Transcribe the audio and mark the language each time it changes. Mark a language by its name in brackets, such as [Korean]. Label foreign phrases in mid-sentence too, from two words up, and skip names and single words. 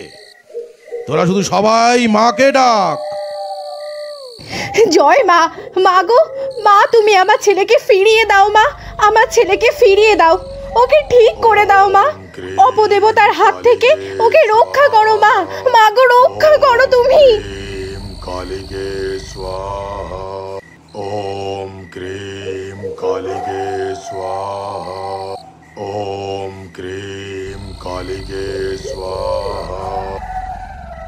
[Bangla] তোরা শুধু সবাই মাকে ডাক। জয় মা, মা গো, মা, তুমি আমার ছেলেকে ফিরিয়ে দাও মা, আমার ছেলেকে ফিরিয়ে দাও, ওকে ঠিক করে দাও মা, অপদেবতার হাত থেকে ওকে রক্ষা করো মা, মা গো, রক্ষা করো তুমি। [Sanskrit] कालिके स्वाहा। ओम क्रीम कालिके स्वाहा। ओम क्रीम कालिके स्वाहा।